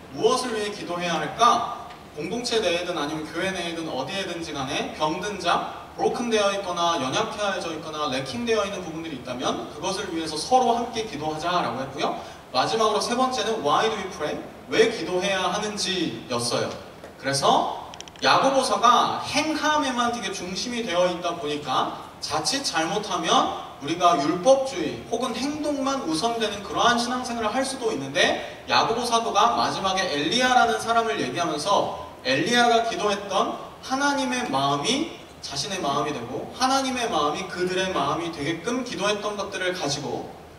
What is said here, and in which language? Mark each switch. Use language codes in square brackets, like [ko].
[ko] 무엇을 위해 기도해야 할까? 공동체 내에든 아니면 교회 내에든 어디에든지 간에 병든 자, 브로큰 되어 있거나 연약해져 있거나 레킹되어 있는 부분들이 있다면 그것을 위해서 서로 함께 기도하자라고 했고요. 마지막으로 세 번째는 [en] Why do we pray? [ko] 왜 기도해야 하는지였어요. 그래서 야고보서가 행함에만 되게 중심이 되어 있다 보니까 자칫 잘못하면 우리가 율법주의 혹은 행동만 우선되는 그러한 신앙생활을 할 수도 있는데, 야고보 사도가 마지막에 엘리야라는 사람을 얘기하면서 엘리야가 기도했던 하나님의 마음이 자신의 마음이 되고 하나님의 마음이 그들의 마음이 되게끔 기도했던 것들을 가지고